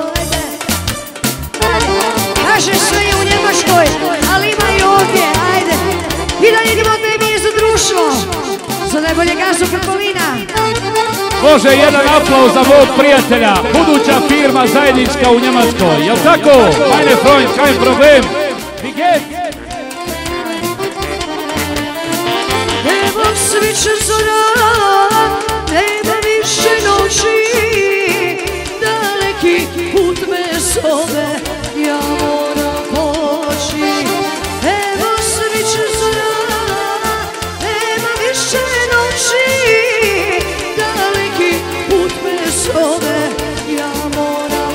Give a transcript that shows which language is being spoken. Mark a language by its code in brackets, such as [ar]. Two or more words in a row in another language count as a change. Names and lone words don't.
[bs] Kaže sve je u Njemačkoj, ali ima i ovdje, ajde. I dalje idemo od meni za društvo, za najbolje gazu Purpolina. Može jedan aplauz za mog prijatelja, buduća firma zajednička u Njemačkoj, jel tako? [de] Meine Freund, kein Problem. Wie geht's? [bs] Evo sviće zora, nema više noći, daleki put me zove, ja moram poći. Evo sviće zora, nema više noći, daleki put me zove, ja moram.